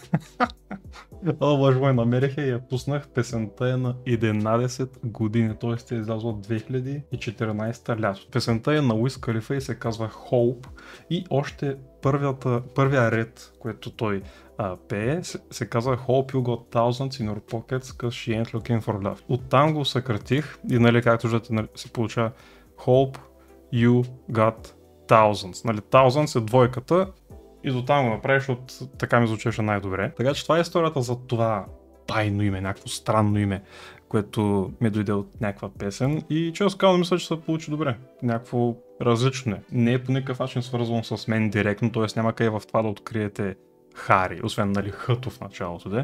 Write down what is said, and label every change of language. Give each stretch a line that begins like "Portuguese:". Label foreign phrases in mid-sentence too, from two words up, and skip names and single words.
Bulgarian: Лъжво я намерих и я пуснах. Песента е на 11 години, т.е. е излязла от 2014 лято. Песента е на Уиз Калифа и се казва Hope и още първия ред, което той пее, се казва
English: Hope you got thousands in your pockets cause she ain't looking for love.
Bulgarian: Оттам го съкратих и нали както виждате нали, се получава
English: Hope you got thousands.
Bulgarian: Нали, thousands е двойката и до там го направиш, защото така ми звучеше най-добре. Така че това е историята за това тайно име, някакво странно име, което ми дойде от някаква песен и често казвам, мисля, че се получи добре. Някакво различно е. Не е по никакъв начин свързвано с мен директно, т.е. няма къде в това да откриете Хари, освен нали Хъто в началото де.